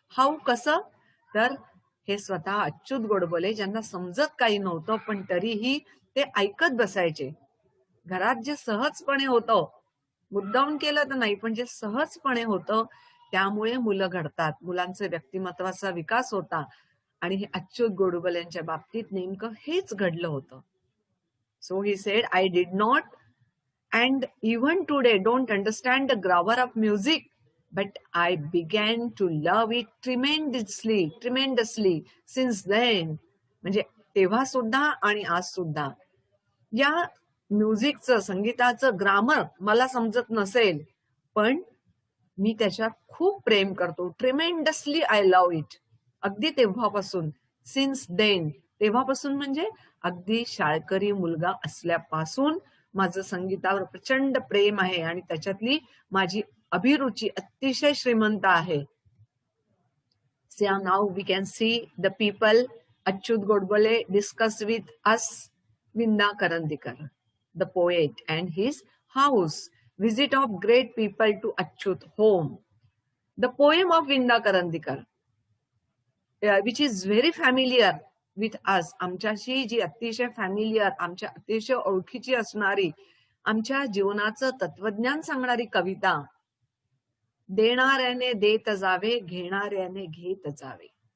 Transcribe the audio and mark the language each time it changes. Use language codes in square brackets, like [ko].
[mr] How कसं तर हे स्वतः अच्युत गोडबोले, ज्यांना समजत काही नव्हतं पण तरीही ते ऐकत बसायचे. घरात जे सहजपणे होतं, मुद्दाम केलं तर नाही, पण जे सहजपणे होतं त्यामुळे मुलं घडतात, मुलांचं व्यक्तिमत्वाचा विकास होता. आणि हे अच्युत गोडबोले यांच्या बाबतीत नेमकं हेच घडलं होतं. [en] So he said, I did not and even today don't understand the grammar of music, but I began to love it tremendously since then. [mr] म्हणजे तेव्हा सुद्धा आणि आज सुद्धा या म्युझिकचं, संगीताचं ग्रामर मला समजत नसेल पण मी त्याच्यात खूप प्रेम करतो. [en] Tremendously I love it. [mr] अगदी तेव्हापासून, [en] since then, [mr] तेव्हापासून म्हणजे अगदी शाळकरी मुलगा असल्यापासून माझं संगीतावर प्रचंड प्रेम आहे आणि त्याच्यातली माझी अभिरुची अतिशय श्रीमंत आहे. [en] So now we can see the people Achyut Godbole discuss with us Vinda Karandikar, the poet, and his house. Visit of great people to Achyut home. The poem of Vinda Karandikar, which is very familiar with us, [mr] आमच्याशी जी अतिशय familiar, आमच्या अतिशय ओळखीची असणारी, आमच्या जीवनाचं तत्वज्ञान सांगणारी कविता. देणाऱ्याने देत जावे, घेणाऱ्याने घेत जावे.